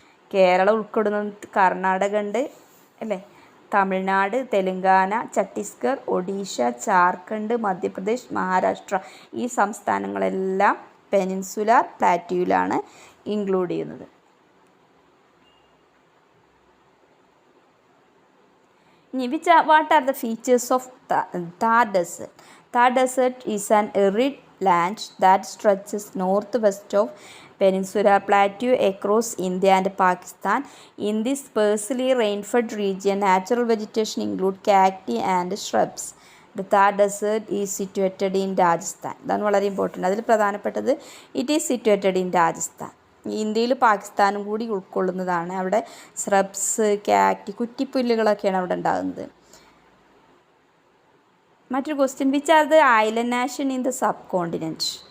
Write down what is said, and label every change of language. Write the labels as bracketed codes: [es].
[ml] കേരളം ഉൾപ്പെടുന്ന കർണാടക ഉണ്ട് അല്ലേ, തമിഴ്നാട്, തെലുങ്കാന, ഛത്തീസ്ഗഡ്, ഒഡീഷ, ജാർഖണ്ഡ്, മധ്യപ്രദേശ്, മഹാരാഷ്ട്ര, ഈ സംസ്ഥാനങ്ങളെല്ലാം പെനിൻസുലാർ പ്ലാറ്റ്യൂവിലാണ് ഇൻക്ലൂഡ് ചെയ്യുന്നത്. [en] ഇനി what are the features of Thar desert? Thar desert is an arid land that stretches northwest of Peninsular Plateau across India and Pakistan. In this sparsely rain-fed region, natural vegetation includes cacti and shrubs. The Thar Desert is situated in Rajasthan. [ml] ഇതാണ് വളരെ important. അതിൽ പ്രധാനപ്പെട്ടത് [en] It is situated in Rajasthan. [ml] ഇന്ത്യയിൽ പാകിസ്ഥാനും കൂടി ഉൾക്കൊള്ളുന്നതാണ്. അവിടെ സ്രബ്സ്, കാക്ടി, കുറ്റിപ്പുല്ലുകളൊക്കെയാണ് അവിടെ ഉണ്ടാകുന്നത്. മറ്റൊരു [en] Question, which are the island nation in the subcontinent?